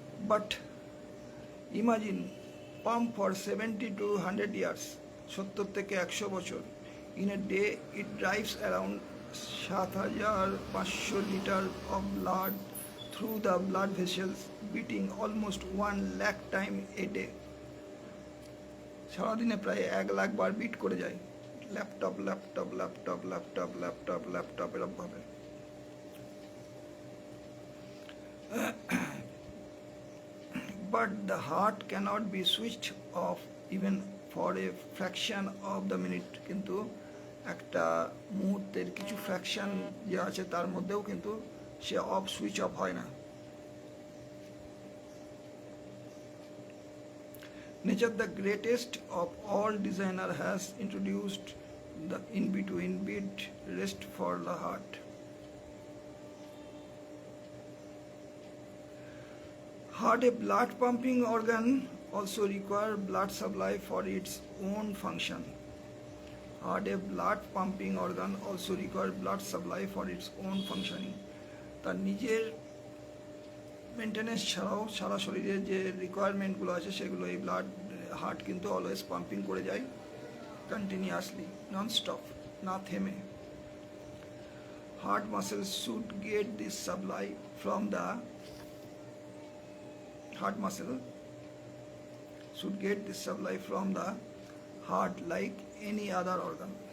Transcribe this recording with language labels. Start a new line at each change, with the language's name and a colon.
English: But imagine pump for 70 to 100 years,
Bangla: 70 থেকে 100 বছর।
English: In a day it drives around 7,500 liter of blood through the blood vessels, beating almost 1 lakh time a day.
Bangla: সারাদিনে প্রায় 1 লাখ বার bit করে যায়। Laptop laptop laptop laptop laptop laptop এরকমভাবে।
English: But the heart cannot be switched off even for a fraction of the minute.
Bangla: কিন্তু একটা মুহূর্তের কিছু fraction যে আছে তার মধ্যেও কিন্তু সে অফ সুইচ অফ হয় না।
English: Nature, the greatest of all designer, has introduced the in-between beat rest for the heart. Heart, a blood pumping organ, also require blood supply for its own function. Heart, a blood pumping organ, also require blood supply for its own functioning.
Bangla: তার নিজের maintenance ছাড়াও সারা শরীরের যে রিকোয়ারমেন্টগুলো আছে সেগুলো এই blood heart কিন্তু always pumping করে যায় কন্টিনিউয়াসলি, নন স্টপ, না থেমে।
English: Heart muscles should get this supply from the heart muscle should get this supply from the heart like any other organ.